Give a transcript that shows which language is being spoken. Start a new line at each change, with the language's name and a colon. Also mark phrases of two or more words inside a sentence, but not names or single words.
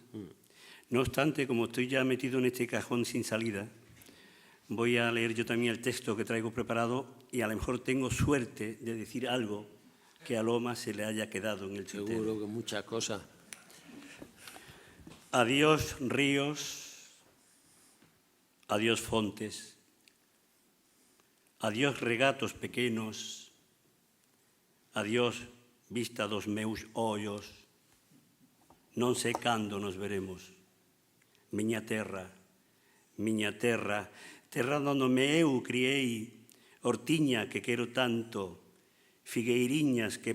Spanish: No obstante, como estoy ya metido en este cajón sin salida, voy a leer yo también el texto que traigo preparado y a lo mejor tengo suerte de decir algo que a Lomas se le haya quedado en el tintero. Seguro que muchas cosas.
Galician: Adiós ríos, adiós fontes, adiós regatos pequenos, adiós vista dos meus ollos, non sei cando nos veremos. Miña terra, terra donde eu criei, hortiña que quero tanto, figueiriñas que